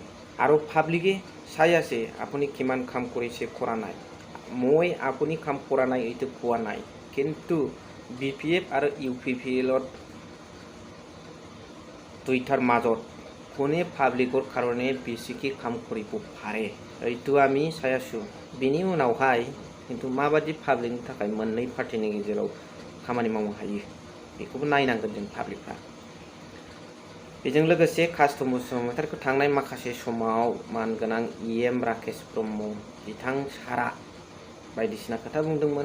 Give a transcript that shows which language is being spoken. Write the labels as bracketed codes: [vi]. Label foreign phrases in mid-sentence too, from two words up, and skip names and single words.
[as] আৰু পাব্লিকে চাই আছে আপুনি কিমান কাম কৰিছে কৰা নাই। মই আপুনি কাম কৰা নাই এইটো কোৱা নাই, কিন্তু BPF আৰু UPPLত দুইটাৰ মাজত কোনে পাব্লিকৰ কাৰণে বেছিকৈ কাম কৰিব পাৰে এইটো আমি চাই আছোঁ। [brx] बेनि उनावहाय কিন্তু माबादि पाब्लिकनि थाखाय मोननै पार्टिनि गेजेराव खामानि मावनो हायो बेखौबो नायनांगोन जों पाब्लिकफ्रा। बेजों लोगोसे कास्टम बसुमतारीखौ थांनाय माखासे समाव मानगोनां EM राकेश ब्रह्म बिथां सारा बायदिसिना खोथा बुंदोंमोन।